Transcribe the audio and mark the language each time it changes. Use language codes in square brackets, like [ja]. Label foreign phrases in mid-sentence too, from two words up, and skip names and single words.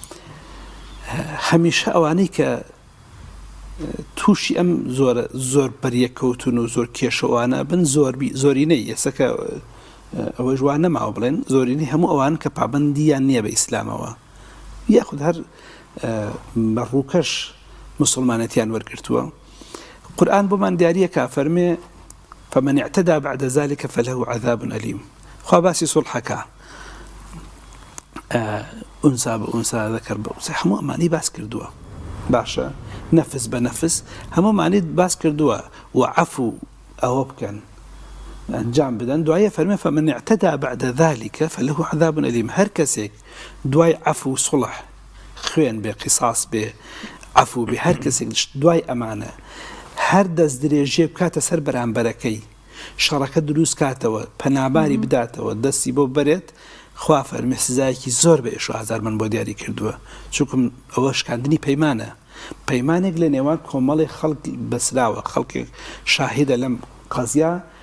[ckb] هەمیشە ئەوانەی کە تووشی ئەم زۆر بەریەکەوتون و زۆر کێشەوانە بن زۆرینەی ئێسەکە ئەوە ژوان نەماوە بڵێن زۆرینەی هەموو ئەوان کە پابەندیان نییە بە ئیسلامەوە یاخود هەر بەڕووکەش مسلمانەتیان وەرگرتووە قورئان بۆمان دیاریە کە فەرمێ [ar] فمن اعتدى بعد ذلك فله عذاب أليم [ckb] خوا باسی سڵحەکە ئونسا بە ئونسا ذەکەر بە ئونسا هەموو ئەمانی باس کردووە باشە نەفس بە نەفس هەموو مانی باس کردووە و عەفو ئەوە بکەن ئەنجام بدەن دوایە فەرمێ [ar] فمن اعتدى بعد ذلك فله عذاب أليم [ckb] هەر کەسێک دوای عەفو و سڵح خوێن بێ قیساس بێ عەفو بێ هەر کەسێک دوای ئەمانە هەر دەست درێژێ بکاتە سەر بەرامبەرەکەی شەڕەکە دروست کاتەوە پەناباری بداتەوە دەستی بۆ بەرێت خوا فەرمێ سزایەکی زۆر بە ئێش و ئازار من بۆ دیاری کردووە چونکم ئەوە شکاندنی پەیمانە پەیمانێک لە نێوان کۆمەڵی خەڵک بەسراوە خەڵکێک شاهیدە لەم قەزیا